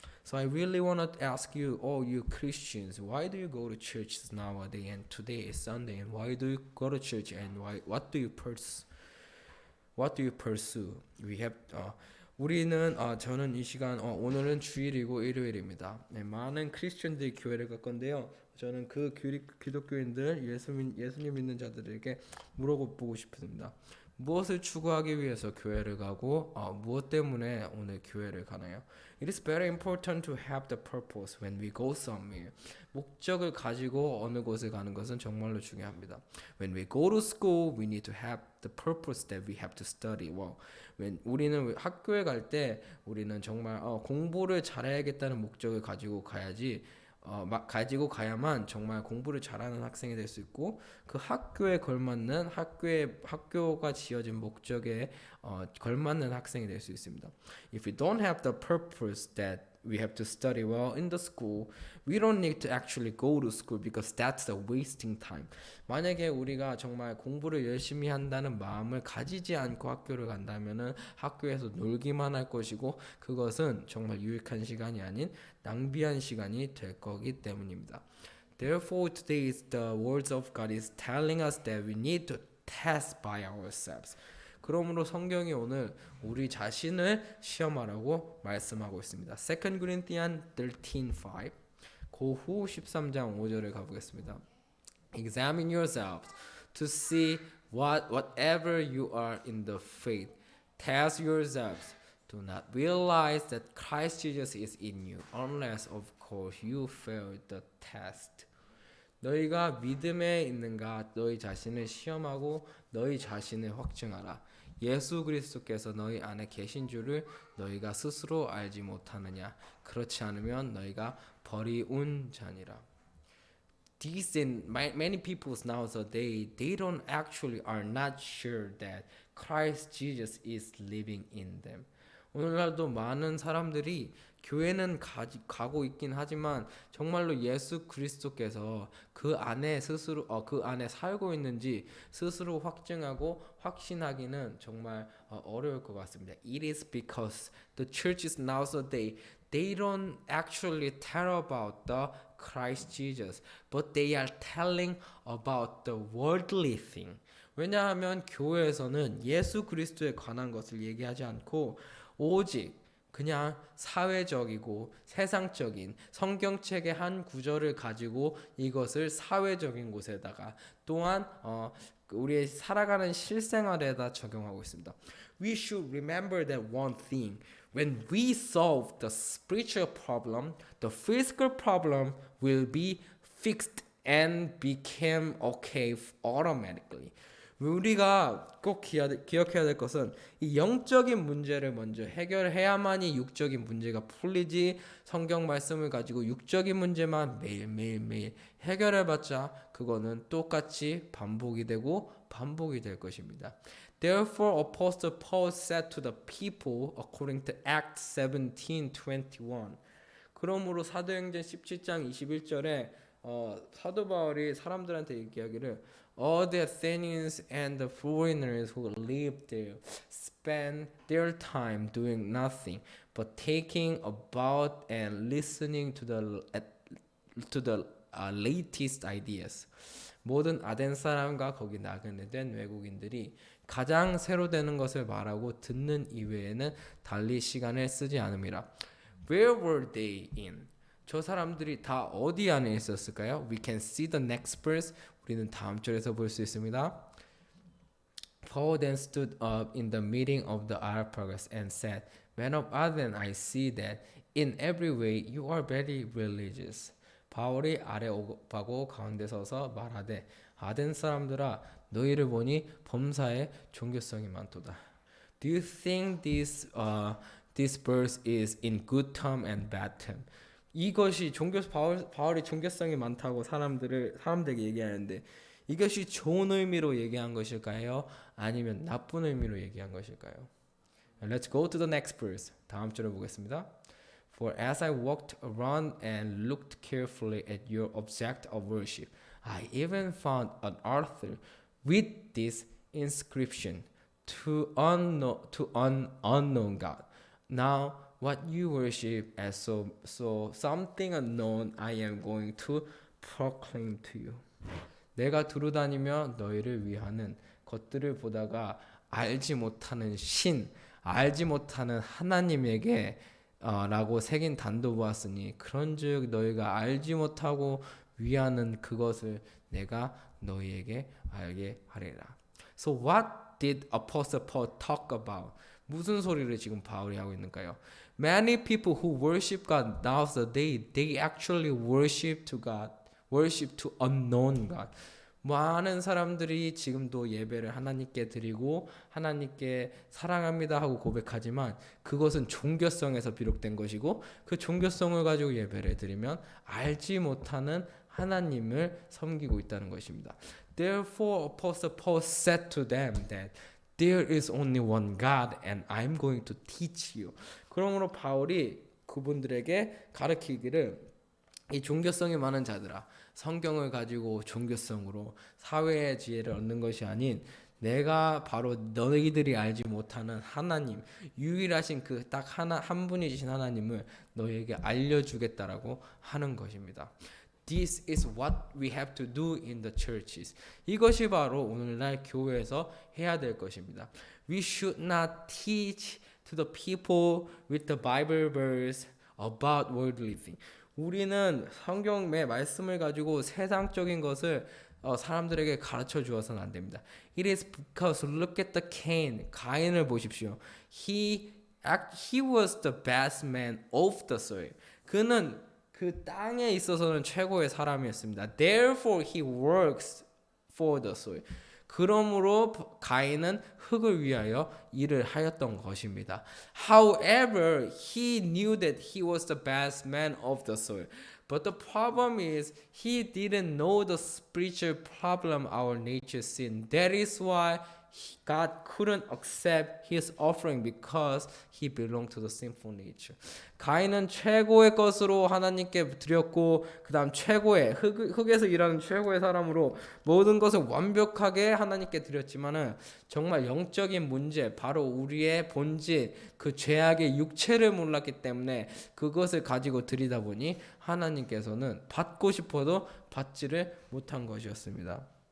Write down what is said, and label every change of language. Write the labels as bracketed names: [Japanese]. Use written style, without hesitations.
[English] So I really want to ask you, all you Christians, why do you go to churches nowadays and today is Sunday and why do you go to church and what do you pursue? [Korean] 우리는 저는 이 시간 오늘은 주일이고 일요일입니다. 네, 많은 크리스천들이 교회를 갈 건데요. 저는 그 기독교인들 예수님 믿는 자들에게 물어보고 싶습니다. 무엇을 추구하기 위해서 교회를 가고 무엇 때문에 오늘 교회를 가나요? [English] It is very important to have the purpose when we go somewhere. [Korean] 목적을 가지고 어느 곳에 가는 것은 정말로 중요합니다. [English] When we go to school, we need to have the purpose that we have to study well. [Korean] 우리는 학교에 갈 때 우리는 정말 공부를 잘해야겠다는 목적을 가지고 가야만 정말 공부를 잘하는 학생이 될 수 있고 그 학교에 걸맞는 학교가 지어진 목적에 걸맞는 학생이 될 수 있습니다. [English] If we don't have the purpose that we have to study well in the school, we don't need to actually go to school because that's a wasting time. [Korean] 만약에 우리가 정말 공부를 열심히 한다는 마음을 가지지 않고 학교를 간다면은 학교에서 놀기만 할 것이고 그것은 정말 유익한 시간이 아닌 낭비한 시간이 될 거기 때문입니다. [English] Therefore, today the words of God is telling us that we need to test by ourselves. [Korean] 그러므로 성경이 오늘 우리 자신을 시험하라고 말씀하고 있습니다. [English] 2 Corinthians 13:5 [Korean] 고후 13장 5절을 가보겠습니다. [English] Examine yourselves to see whatever you are in the faith. Test yourselves. Do not realize that Christ Jesus is in you, unless of course you fail the test. [Korean] 너희가 믿음에 있는가 너희 자신을 시험하고 너희 자신을 확증하라. 예수 그리스도께서 너희 안에 계신 줄을 너희가 스스로 알지 못하느냐. 그렇지 않으면 너희가 버리운 자니라. [English] Many people nowadays they don't actually are not sure that Christ Jesus is living in them. [Korean] 오늘날도 많은 사람들이 교회는 가고 있긴 하지만 정말로 예수 그리스도께서 그 안에 살고 있는지 스스로 확증하고 확신하기는 정말 어려울 것 같습니다. [English] It is because the churches nowadays they don't actually tell about the Christ Jesus, but they are telling about the worldly thing. [Korean] 왜냐하면 교회에서는 예수 그리스도에 관한 것을 얘기하지 않고 오직 그냥 사회적이고 세상적인 성경책의 한 구절을 가지고 이것을 사회적인 곳에다가 또한 우리의 살아가는 실생활에다 적용하고 있습니다. [English] We should remember that one thing. When we solve the spiritual problem, the physical problem will be fixed and become okay automatically. [Korean] 우리가 꼭 기억해야 될 것은 이 영적인 문제를 먼저 해결해야만이 육적인 문제가 풀리지, 성경 말씀을 가지고 육적인 문제만 매일 해결해봤자 그거는 똑같이 반복이 되고 반복이 될 것입니다. [English] Therefore, Apostle Paul said to the people, according to Acts 17:21. [Korean] 그러므로 사도행전 17장 21절에 사도 바울이 사람들한테 얘기하기를 [English] All the Athenians and the foreigners who lived there spent their time doing nothing but taking about and listening to the latest ideas. [Korean] 모든 아덴 사람과 거기 나그네된 외국인들이 가장 새로 되는 것을 말하고 듣는 이외에는 달리 시간을 쓰지 않음이라. [English] Where were they in? [Korean] 저 사람들이 다 어디 안에 있었을까요? [English] We can see the next verse. [Korean] 우리는 다음 절에서 볼 수 있습니다. [English] Paul then stood up in the meeting of the Areopagus and said, Men of Athens, I see that in every way you are very religious. [Korean] 바울이 아레오파고 가운데 서서 말하되 아덴 사람들아 너희를 보니 범사에 종교성이 많도다. [English] Do you think this verse is in good term and bad term? [Korean] 이것이 바울이 종교성이 많다고 사람들에게 얘기하는데 이것이 좋은 의미로 얘기한 것일까요? 아니면 나쁜 의미로 얘기한 것일까요? [English] Let's go to the next verse. [Korean] 다음 절을 보겠습니다. [English] For as I walked around and looked carefully at your object of worship, I even found an altar with this inscription to an unknown God. Now what you worship as so something unknown I am going to proclaim to you. [Korean] 내가 두루다니며 너희를 위하는 것들을 보다가 알지 못하는 알지 못하는 하나님에게 라고 새긴 단도 보았으니 그런즉 너희가 알지 못하고 위하는 그것을 내가 너희에게 알게 하리라. [English] So what did Apostle Paul talk about? [Korean] 무슨 소리를 지금 바울이 하고 있는가요? [English] Many people who worship God nowadays, they actually worship to God, worship to unknown God. [Korean] 많은 사람들이 지금도 예배를 하나님께 드리고 하나님께 사랑합니다 하고 고백하지만 그것은 종교성에서 비롯된 것이고 그 종교성을 가지고 예배를 드리면 알지 못하는 하나님을 섬기고 있다는 것입니다. [English] Therefore, Apostle Paul said to them that there is only one God and I'm going to teach you. [Korean] 그러므로 바울이 그분들에게 가르치기를 이 종교성이 많은 자들아 성경을 가지고 종교성으로 사회의 지혜를 얻는 것이 아닌 내가 바로 너희들이 알지 못하는 하나님 유일하신 그 딱 한 분이신 하나님을 너희에게 알려주겠다라고 하는 것입니다. [English] This is what we have to do in the churches. [Korean] 이것이 바로 오늘날 교회에서 해야 될 것입니다. [English] We should not teach to the people with the Bible verse about worldly things. [Korean] 우리는 성경의 말씀을 가지고 세상적인 것을 사람들에게 가르쳐 주어서는 안 됩니다. [English] It is because look at the Cain. [Korean] 가인을 보십시오. [English] He was the best man of the soil. [Korean] 그는 그 땅에 있어서는 최고의 사람이었습니다. [English] Therefore he works for the soil. [Korean] 그러므로 가인은 흙을 위하여 일을 하였던 것입니다. [English] However, he knew that he was the best man of the soil. But the problem is he didn't know the spiritual problem our nature sin. That is why God couldn't accept his offering because he belonged to the sinful nature. [Korean] 가인은 최고의 것으로 하나님께 드렸고 그 다음 최고의 흙에서 일하는 최고의 사람으로 모든 것을 완벽하게 하나님께 드렸지만은 정말 영적인 문제 바로 우리의 본질 그 죄악의 육체를 몰랐기 때문에 그것을 가지고 드리다 보니 하나님께서는 받고 싶어도 받지를 못한 것이었습니다.